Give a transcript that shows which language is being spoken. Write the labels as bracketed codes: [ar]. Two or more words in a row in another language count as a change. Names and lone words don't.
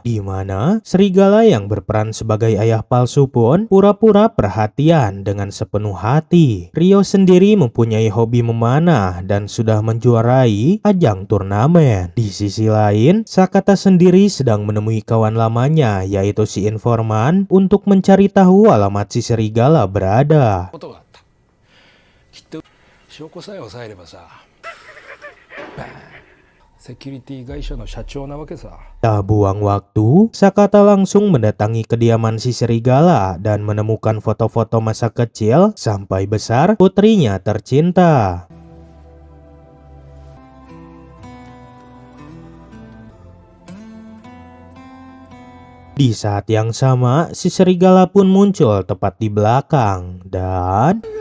[id] Di mana serigala yang berperan sebagai ayah palsu pun pura-pura perhatian dengan sepenuh hati. Ryo sendiri mempunyai hobi memanah dan sudah menjuarai ajang turnamen. Di sisi lain, Sakata sendiri sedang menemui kawan lamanya, yaitu si informan, untuk mencari tahu alamat si serigala berada. [ja] 証拠さえ押さえればさ、セキュリティ会社の社長なわけさ。 [id] Tak buang waktu, Sakata langsung mendatangi kediaman si serigala dan menemukan foto-foto masa kecil sampai besar putrinya tercinta. Di saat yang sama, si serigala pun muncul tepat di belakang dan